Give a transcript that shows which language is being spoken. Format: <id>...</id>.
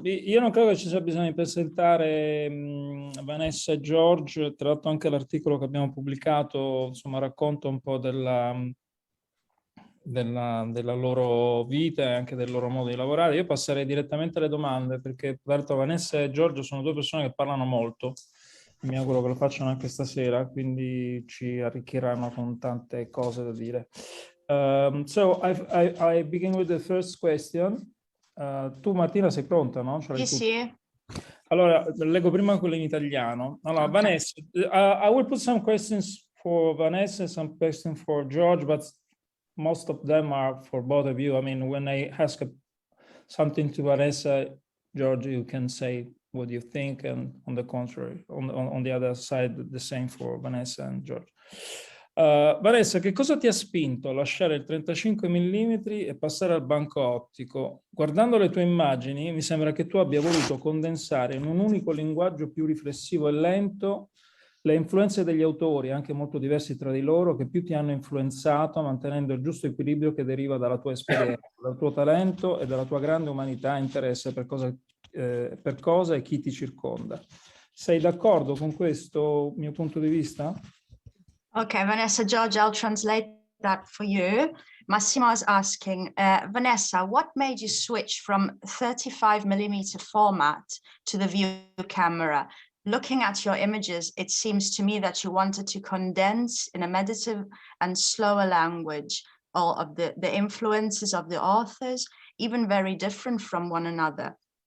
<it>Io non credo che ci sia bisogno di presentare Vanessa e George, tra l'altro anche l'articolo che abbiamo pubblicato, insomma, racconta un po' della loro vita e anche del loro modo di lavorare. Io passerei direttamente alle domande, perché tra l'altro Vanessa e Giorgio sono due persone che parlano molto, mi auguro che lo facciano anche stasera, quindi ci arricchiranno con tante cose da dire.</it> <en>So I begin with the first question.</en> <it>Tu Martina sei pronta, no? Sì, sì. Allora, leggo prima quello in italiano. Allora, okay.</it> <en>Vanessa, I will put some questions for Vanessa, some questions for George, but most of them are for both of you. I mean, when I ask something to Vanessa, George, you can say what you think, and on the contrary, on the other side, the same for Vanessa and George.</en> <it>Vanessa, che cosa ti ha spinto a lasciare il 35 mm e passare al banco ottico? Guardando le tue immagini, mi sembra che tu abbia voluto condensare in un unico linguaggio più riflessivo e lento le influenze degli autori, anche molto diversi tra di loro, che più ti hanno influenzato, mantenendo il giusto equilibrio che deriva dalla tua esperienza, dal tuo talento e dalla tua grande umanità e interesse per cosa e chi ti circonda. Sei d'accordo con questo mio punto di vista?</it> <en>Okay, Vanessa, George, I'll translate that for you. Massimo is asking, Vanessa, what made you switch from 35 millimeter format to the view camera? Looking at your images, it seems to me that you wanted to condense in a meditative and slower language all of the influences of the authors, even very different from one another.</en>